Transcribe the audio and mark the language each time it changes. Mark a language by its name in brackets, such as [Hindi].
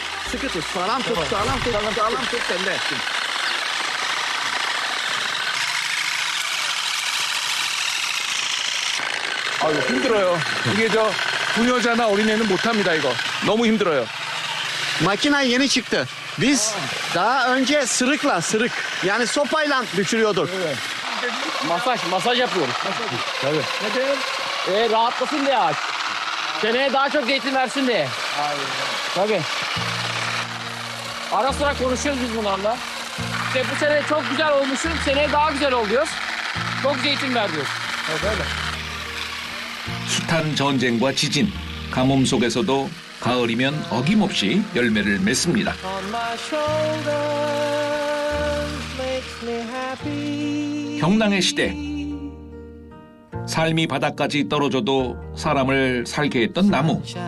[Turkish] sıkı tut. Sağlam tut, sağlam tut, sağlam tut sen de. [Korean] 아유, 힘들어요. 이게 저 부녀자나 어린애는 못합니다, 이거. 너무 힘들어요. [Turkish] Makine yeni çıktı. Biz daha önce sırık yani sopayla düşürüyorduk. Masaj yapıyoruz. Tabii. Neden? Rahatlasın diye ağaç. Seneye daha çok zeytin versin diye. Tabii. Ara sıra konuşuyoruz biz bunlarla. İşte bu sene çok güzel olmuşsun, seneye daha güzel ol diyoruz. çok zeytin ver diyoruz. öyle. [Korean] 숱한 전쟁과 지진, 가뭄 속에서도 가을이면 어김없이 열매를 맺습니다. 경랑의 시대. 삶이 바닥까지 떨어져도 사람을 살게 했던 나무.